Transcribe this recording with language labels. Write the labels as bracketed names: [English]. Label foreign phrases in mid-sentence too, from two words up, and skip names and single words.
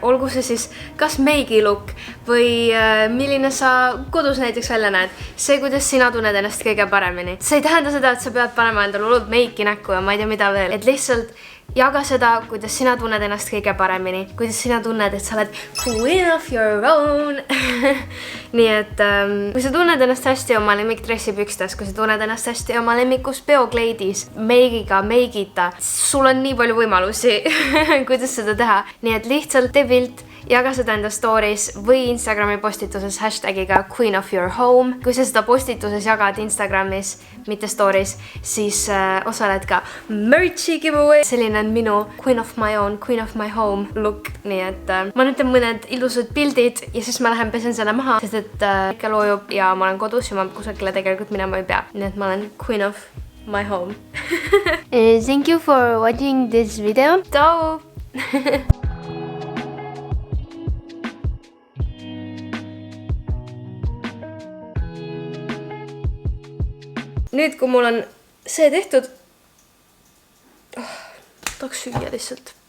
[Estonian] Olgu see siis kas meigi look või milline sa kodus näiteks välja näed. See, kuidas sina tunned ennast kõige paremini. See ei tähenda seda, et sa pead panema endale hullult meiki näkku ja ma ei tea mida veel. Et lihtsalt jaga seda, kuidas sina tunned ennast kõige paremini. Kuidas sina tunned, et sa oled [English] queen of your own. [Estonian] Nii et kui sa tunned ennast hästi oma lemmikdressi pükstes, kui sa tunned ennast hästi oma lemmikus peokleidis, meigiga, meigita, sul on nii palju võimalusi, kuidas seda teha. Nii et lihtsalt tee pilt, jaga seda enda stories või Instagrami postituses hashtagiga queen of your home. Kui sa seda postituses jagad Instagramis, mitte stories, siis osaled ka [English] merch'i giveaway. [Estonian] Selline on minu [English] queen of my own, queen of my home look. [Estonian] Nii et ma nüüd teen mõned ilusad pildid ja siis ma lähen pesen selle maha, sest et ikka loojub ja ma olen kodus ja ma kusagile tegelikult minema ei pea. Nii et ma olen [English] queen of my home. Thank you for watching this video. Ciao! [Estonian] Nüüd, kui mul on see tehtud, tahaks süüa lihtsalt.